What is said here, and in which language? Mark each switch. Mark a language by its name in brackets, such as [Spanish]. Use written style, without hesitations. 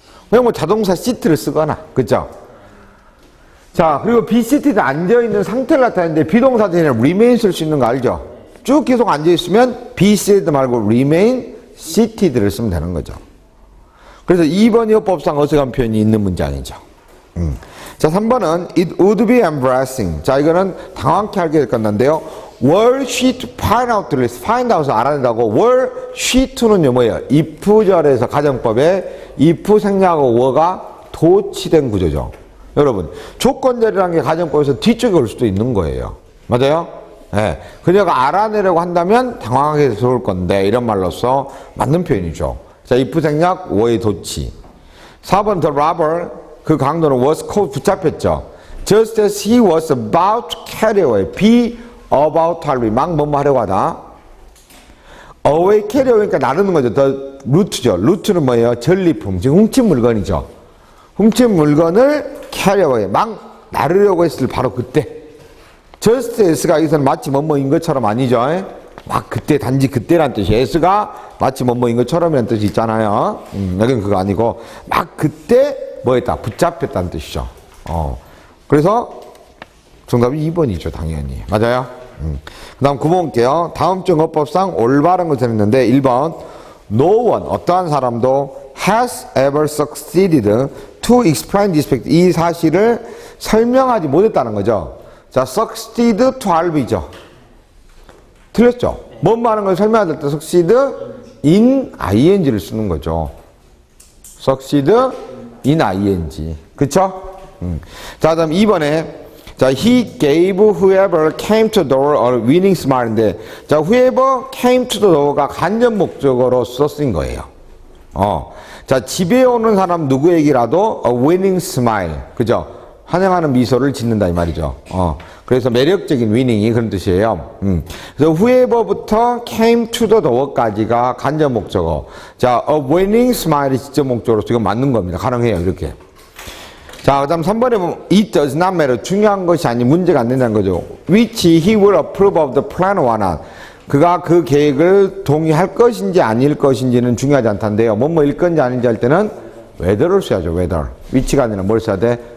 [Korean] 그냥 뭐 자동사 sit를 쓰거나, 그죠? 자, 그리고 be seated, 앉아있는 상태를 나타내는데 비동사 대신에 remain 쓸 수 있는 거 알죠? 쭉 계속 앉아있으면 be seated 말고 remain seated를 쓰면 되는 거죠. 그래서 2번이 어법상 어색한 표현이 있는 문장이죠. 자, 3번은 [English] it would be embarrassing. [Korean] 자, 이거는 당황케 하게 될 건데요. [English] were she to find out the list, find out을 알아낸다고. were she to는요 뭐예요? [Korean] if절에서 가정법에 if 생략하고 were가 도치된 구조죠. 여러분 조건절이라는 게 가정법에서 뒤쪽에 올 수도 있는 거예요. 맞아요? 네. 그녀가 알아내려고 한다면 당황하게 해서 좋을 건데 이런 말로써 맞는 표현이죠. 자, if 생략 were의 도치. 4번 the robber 그 강도는 was caught 붙잡혔죠. [English] Just as he was about to carry away, be about to [Korean] 하려고 막 뭐뭐 하려고 하다. away carry away니까 나르는 거죠. the root죠. root는 뭐예요? 전리품, 지금 훔친 물건이죠. 훔친 물건을 carry away, 막 나르려고 했을 바로 그때. just as가 여기서는 마치 뭐뭐인 것처럼 아니죠. 막 그때, 단지 그때란 뜻이에요. as가 마치 뭐뭐인 것처럼이라는 뜻이 있잖아요. 여기는 그거 아니고 막 그때 뭐 했다? 붙잡혔다는 뜻이죠. 그래서 정답이 2번이죠. 당연히. 맞아요? 그 다음 9번 볼게요. 다음 중 어법상 올바른 것을 했는데 [English] 1번 No one, 어떠한 사람도 has ever succeeded to explain this fact. [Korean] 이 사실을 설명하지 못했다는 거죠. 자, succeed to RB죠. 틀렸죠? 뭔 말하는 걸 설명할 때 succeed in ing를 쓰는 거죠. [English] succeed in ing. 그쵸? 자, 다음 2번에 자, he gave whoever came to the door a winning smile인데 자, [Korean] whoever came to the door가 간접 목적어로서 쓴 거예요. 자, 집에 오는 사람 누구에게라도 a winning smile. 그죠? 환영하는 미소를 짓는다 이 말이죠. 그래서 매력적인 위닝이 그런 뜻이에요. 그래서 whoever부터 came to the door까지가 간접 목적어. 자, a winning smile이 직접 목적어로 지금 맞는 겁니다. 가능해요, 이렇게. 자, 그 다음 3번에 보면 it does not matter. 중요한 것이 아닌 문제가 안 된다는 거죠. [English] which he will approve of the plan or not. [Korean] 그가 그 계획을 동의할 것인지 아닐 것인지는 중요하지 않다는데요. 뭐뭐일 건지 아닌지 할 때는 whether를 써야죠. [English] whether. [Korean] which가 아니라 뭘 써야 돼?